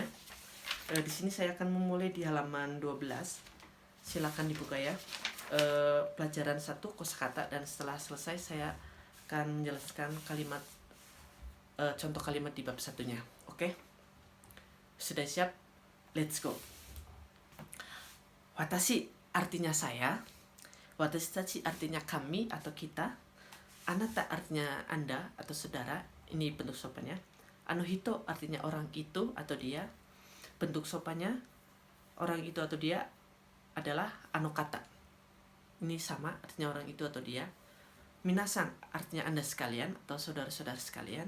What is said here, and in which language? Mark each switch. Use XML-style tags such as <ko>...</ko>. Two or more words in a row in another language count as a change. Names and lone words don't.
<id>Di sini saya akan memulai di halaman 12. Silakan dibuka ya. Pelajaran 1 kosakata, dan setelah selesai saya akan menjelaskan kalimat contoh kalimat di bab satunya. Oke? Sudah siap?</id> <en>Let's go.</en> <id>Watashi artinya saya,</id> <ja>私たち</ja> <id>artinya kami atau kita, anata artinya Anda atau saudara, ini bentuk sopannya. Hito artinya orang itu atau dia, bentuk sopannya orang itu atau dia adalah kata. Ini sama artinya orang itu atau dia. Minasan artinya Anda sekalian atau saudara-saudara sekalian.</id>